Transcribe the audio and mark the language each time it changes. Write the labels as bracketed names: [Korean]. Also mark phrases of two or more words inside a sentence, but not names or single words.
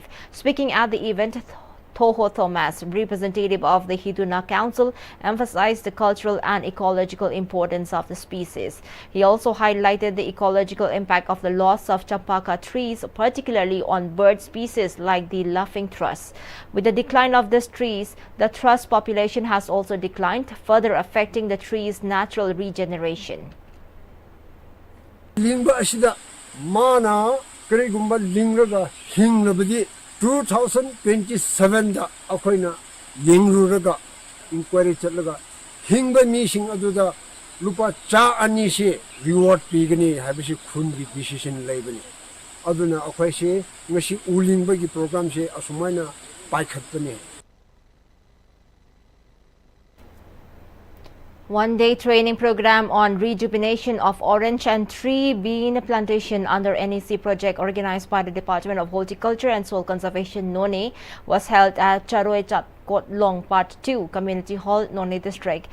[English] Speaking at the event, Toho Thomas, representative of the Hinduna Council, emphasized the cultural and ecological importance of the species. He also highlighted the ecological impact of the loss of champaka trees, particularly on bird species like the laughing thrush. With the decline of these trees, the thrush population has also declined, further affecting the tree's natural regeneration. [Manipuri] Mana Karigumba Lingraga Hinglabadi 2027 da akoina yengruraga inquiry chatlaga hingba mi sing aduda lupa cha ani se reward pigani habisi khungi decision laibani aduna akhoi se ngasi ulingba gi program se asumaina paikhatpani. [English] One-day training program on rejuvenation of orange and tree bean plantation under NEC project organized by the Department of Horticulture and Soil Conservation, Noni, was held at Charoe Kotlong Part 2 Community Hall, Noni District.